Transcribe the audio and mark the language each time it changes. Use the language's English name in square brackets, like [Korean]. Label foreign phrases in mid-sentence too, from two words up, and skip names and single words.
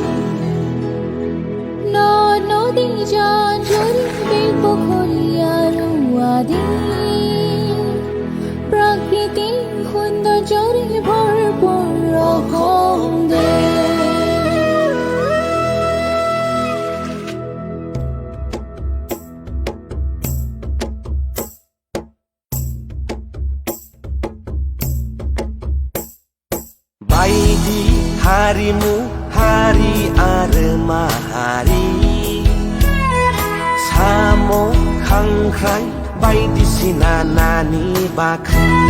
[Assamese] নদী যান জুড়ি বিল পুখুৰী আৰু আদি প্ৰাকৃতিক সৌন্দৰ্যৰে ভৰপূৰ অসম [Bodo] बायदि हारिमु हारि आरो माहारि साम' खांख्राइ बायदिसिना नानि बाख्रि